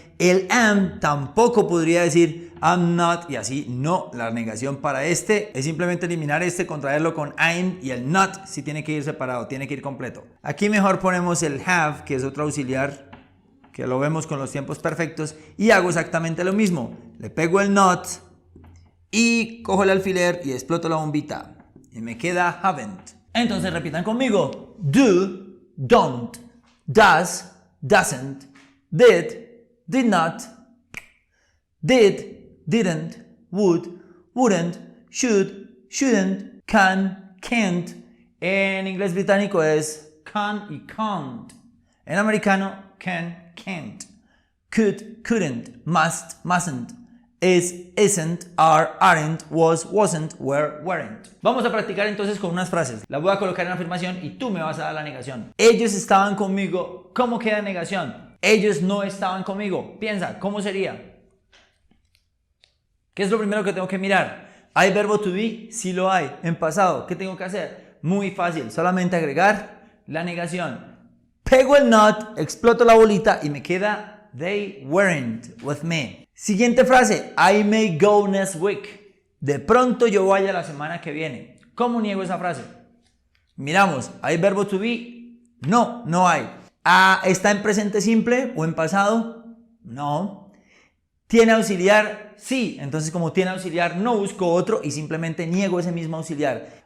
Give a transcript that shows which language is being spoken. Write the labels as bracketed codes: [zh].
[es] El am tampoco podría decir I'm not y así no, la negación para este es simplemente eliminar este, contraerlo con I'm y el not sí tiene que ir separado, tiene que ir completo. Aquí mejor ponemos el have, que es otro auxiliar, que lo vemos con los tiempos perfectos, y hago exactamente lo mismo. Le pego el not y cojo el alfiler y exploto la bombita y me queda haven't. Entonces repitan conmigo: [en] do, don't, does, doesn't, did, did not, did, didn't, would, wouldn't, should, shouldn't, can, can't. [es] En inglés británico es can y can't. En americano, [en] can, can't, could, couldn't, must, mustn't, is, isn't, are, aren't, was, wasn't, were, weren't. [es] Vamos a practicar entonces con unas frases. Las voy a colocar en la afirmación y tú me vas a dar la negación. Ellos estaban conmigo. ¿Cómo queda negación? Ellos no estaban conmigo. Piensa, ¿cómo sería? ¿Qué es lo primero que tengo que mirar? ¿Hay verbo to be? Sí lo hay. En pasado, ¿qué tengo que hacer? Muy fácil. Solamente agregar la negación. Pego el not, exploto la bolita y me queda [en] they weren't with me. [es] Siguiente frase, [en] I may go next week. [es] De pronto yo vaya la semana que viene. ¿Cómo niego esa frase? Miramos, ¿hay verbo to be? No, no hay. ¿Está en presente simple o en pasado? No. ¿Tiene auxiliar? Sí. Entonces como tiene auxiliar no busco otro y simplemente niego ese mismo auxiliar.